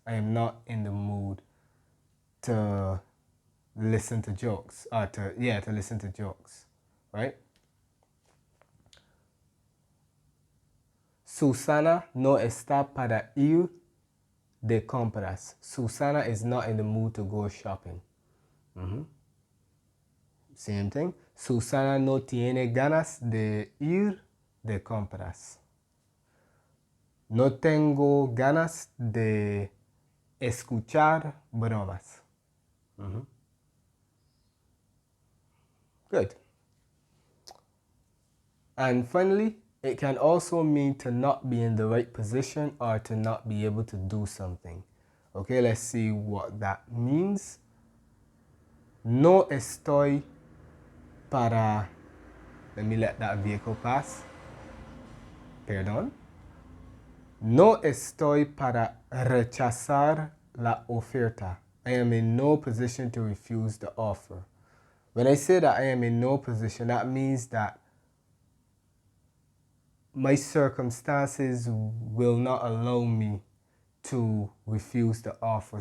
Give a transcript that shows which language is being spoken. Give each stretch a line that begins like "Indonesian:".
English: I am not in the mood to listen to jokes, or to listen to jokes, right?
Spanish: Susana no está para ir de compras.
English: Susana is not in the mood to go shopping. Same thing.
Spanish: Susana no tiene ganas de ir de compras. No tengo ganas de escuchar bromas.
English: Good. And finally, it can also mean to not be in the right position or to not be able to do something. Okay, let's see what that means.
Spanish: No estoy para...
English: Let me let that vehicle pass.
Spanish: Perdón. No estoy para rechazar la oferta.
English: I am in no position to refuse the offer. When I say that I am in no position, that means that my circumstances will not allow me to refuse the offer.